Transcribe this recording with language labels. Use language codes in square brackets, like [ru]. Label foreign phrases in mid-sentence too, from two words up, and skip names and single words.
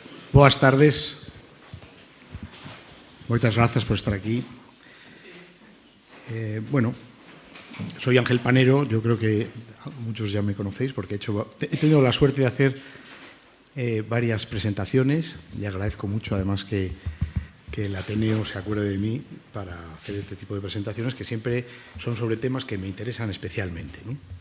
[gl] Boas tardes. Moitas grazas por estar aquí. [es] Bueno, soy Ángel Panero. Yo creo que muchos ya me conocéis porque he tenido la suerte de hacer varias presentaciones y agradezco mucho además que el Ateneo se acuerde de mí para hacer este tipo de presentaciones que siempre son sobre temas que me interesan especialmente, ¿no?